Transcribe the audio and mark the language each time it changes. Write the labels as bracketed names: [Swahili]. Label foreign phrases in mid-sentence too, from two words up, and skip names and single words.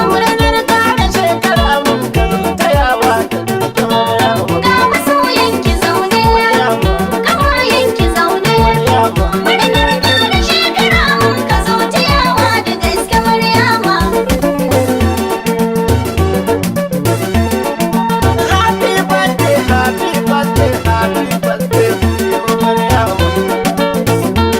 [Hausa] Murnar ƙara shekara mun ka zo ta yawa da gaske Maryama. Ga masoyan ki zaune. Maryama. Kawayen ki zaune. Maryama. Murnar ƙara shekara mun ka zo ta yawa da gaske Maryama. [English] Happy birthday, happy birthday, happy birthday to you, [Hausa] Maryama.